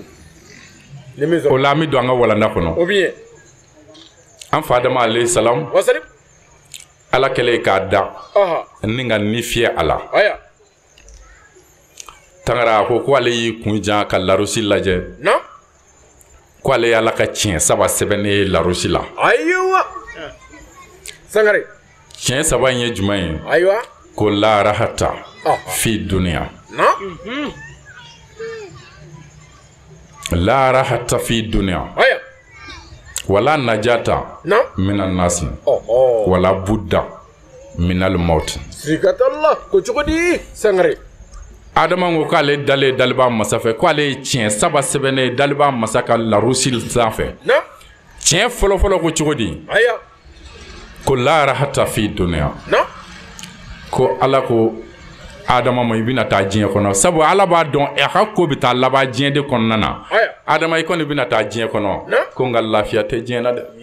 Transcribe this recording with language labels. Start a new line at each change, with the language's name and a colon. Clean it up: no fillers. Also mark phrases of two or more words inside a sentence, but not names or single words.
Bambara: o la an bɛ don an ka walanda kɔnɔ an fa Adama
Arabic: عليه السلام
Bambara: ala kɛlen k'a da ni ka ni fiyɛ a la tangara ko ale y'i kun jan ka larosi lajɛ ko ale ala ka tiɲɛ saba sɛbɛnnen ye larosi la tiɲɛ saba in ye jumɛn ye ko
Arabic: لا راحة في الدنيا لا راحة في الدنيا ولا نجاة من الناس ولا بد من الموت
Bambara: sigatalla ko cogodi Sangare Adama ko k'ale dalen daliba masa fɛ k'ale ye tiɲɛ saba sɛbɛnnen daliba masa ka larusi sanfɛ tiɲɛ fɔlɔfɔlɔ ko cogo di ko
Arabic: لا راحة في الدنيا
Bambara: ko ala ko Adama ma i bɛna taa diɲɛ kɔnɔ sabu ala b'a dɔn a ka ko bɛ taa laban diɲɛ de kɔnɔna na Adama i kɔni bɛna taa diɲɛ kɔnɔ ko nka lafiya tɛ diɲɛ na dɛ